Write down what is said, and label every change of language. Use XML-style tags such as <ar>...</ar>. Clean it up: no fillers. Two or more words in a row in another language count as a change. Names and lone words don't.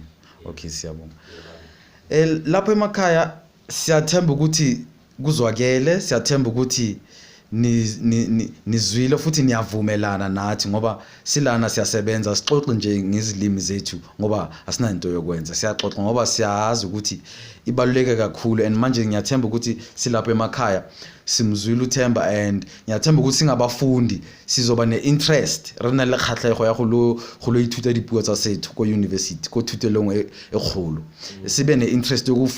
<zu>okay siyabonga lapho emakhaya siyathemba ukuthi kuzwakele siyathemba ukuthi nizwile futhi niyavumelana nathi ngoba silana siyasebenza sixoxe nje ngezilimi zethu ngoba asina into yokwenza siyaxoxa ngoba siyazi ukuthi ibaluleke kakhulu and manje ngiyathemba ukuthi silapha emakhaya simzwile uThemba and ngiyathemba ukuthi singabafundi sizoba neinterest</zu> <tn>rena le khatlego ya go ithuta dipuo tsa sethu ko university ko thutelong e kgolo</tn> <zu>sibe neinterest yokufunda</zu>